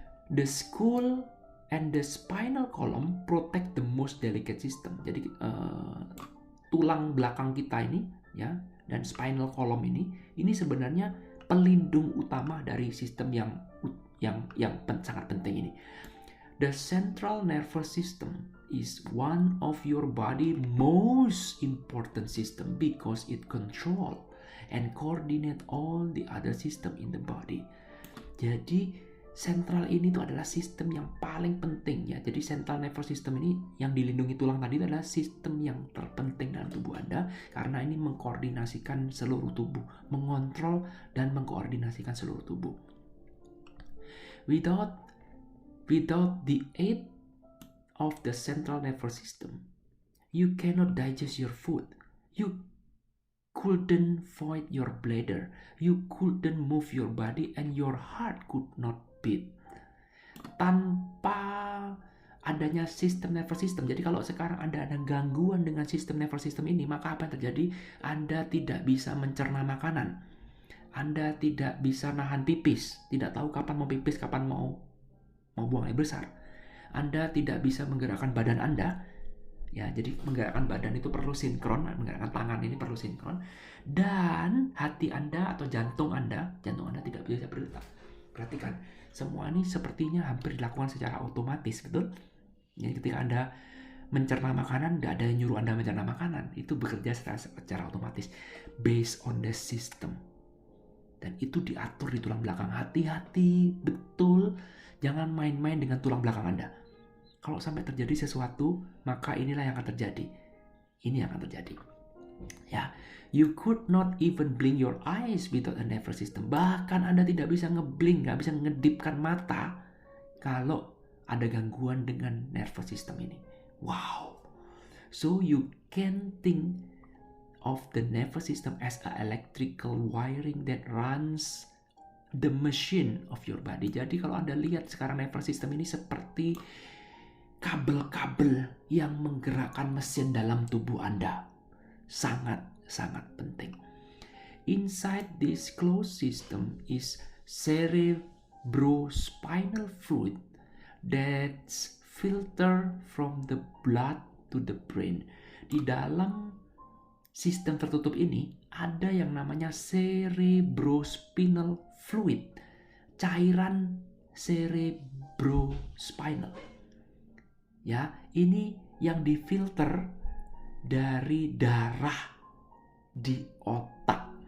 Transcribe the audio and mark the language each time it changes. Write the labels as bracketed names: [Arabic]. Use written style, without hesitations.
[English] The skull and the spinal column protect the most delicate system. [Indonesian] Jadi tulang belakang kita ini, ya, dan spinal column ini sebenarnya pelindung utama dari sistem yang sangat penting ini. [English] The central nervous system is one of your body most important system because it control and coordinate all the other system in the body. [Indonesian] Jadi sentral ini tuh adalah sistem yang paling penting ya. Jadi central nervous system ini yang dilindungi tulang tadi itu adalah sistem yang terpenting dalam tubuh Anda karena ini mengkoordinasikan seluruh tubuh, mengontrol dan mengkoordinasikan seluruh tubuh. [English] Without the aid of the central nervous system, you cannot digest your food. You couldn't void your bladder. You couldn't move your body and your heart could not beat. [Indonesian] Tanpa adanya sistem nervous system. Jadi kalau sekarang Anda ada gangguan dengan sistem nervous system ini, maka apa yang terjadi? Anda tidak bisa mencerna makanan. Anda tidak bisa nahan pipis. Tidak tahu kapan mau pipis, kapan mau buang air besar. Anda tidak bisa menggerakkan badan Anda. Ya, jadi menggerakkan badan itu perlu sinkron, menggerakkan tangan ini perlu sinkron. Dan hati Anda atau jantung Anda tidak bisa berdetak. Perhatikan, semua ini sepertinya hampir dilakukan secara otomatis, betul? Jadi ketika Anda mencerna makanan, tidak ada yang nyuruh Anda mencerna makanan. Itu bekerja secara otomatis. [English] Based on the system. [Indonesian] Dan itu diatur di tulang belakang. Hati-hati, betul. Jangan main-main dengan tulang belakang Anda. Kalau sampai terjadi sesuatu, maka inilah yang akan terjadi. Ini yang akan terjadi. [English] Ya, you could not even blink your eyes without a nervous system. [Indonesian] Bahkan Anda tidak bisa ngeblink, nggak bisa ngedipkan mata kalau ada gangguan dengan nervous system ini. Wow. [English] So you can think of the nervous system as a electrical wiring that runs the machine of your body. [Indonesian] Jadi kalau Anda lihat sekarang nervous system ini seperti kabel-kabel yang menggerakkan mesin dalam tubuh Anda. Sangat-sangat penting. [English] Inside this closed system is cerebrospinal fluid that's filter from the blood to the brain. [Indonesian] Di dalam sistem tertutup ini ada yang namanya cerebrospinal fluid, cairan cerebrospinal. Ya, ini yang difilter dari darah di otak.